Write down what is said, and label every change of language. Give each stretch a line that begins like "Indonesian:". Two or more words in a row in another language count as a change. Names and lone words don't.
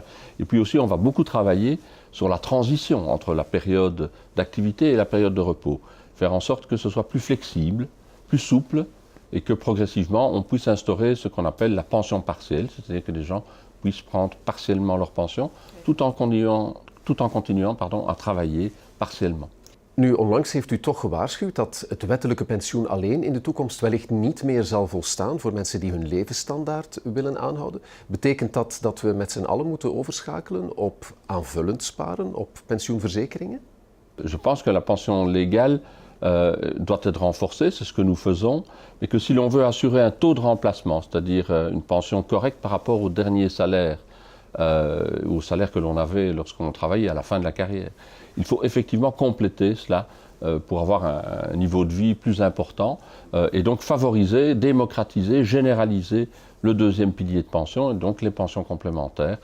French: Et puis aussi on va beaucoup travailler sur la transition entre la période d'activité et la période de repos. Faire en sorte que ce soit plus flexible, plus souple et que progressivement on puisse instaurer ce qu'on appelle la pension partielle, c'est-à-dire que les gens puissent prendre partiellement leur pension tout en continuant à travailler partiellement.
Dutch: Nu, onlangs heeft u toch gewaarschuwd dat het wettelijke pensioen alleen in de toekomst wellicht niet meer zal volstaan voor mensen die hun levensstandaard willen aanhouden. Betekent dat dat we met z'n allen moeten overschakelen op aanvullend sparen, op pensioenverzekeringen?
French: Je pense que la pension légale doit être renforcée, c'est ce que nous faisons, mais que si l'on veut assurer un taux de remplacement, c'est-à-dire une pension correcte par rapport au dernier salaire, au salaire que l'on avait lorsqu'on travaillait à la fin de la carrière. Il faut effectivement compléter cela pour avoir un niveau de vie plus important et donc favoriser, démocratiser, généraliser le deuxième pilier de pension et donc les pensions complémentaires.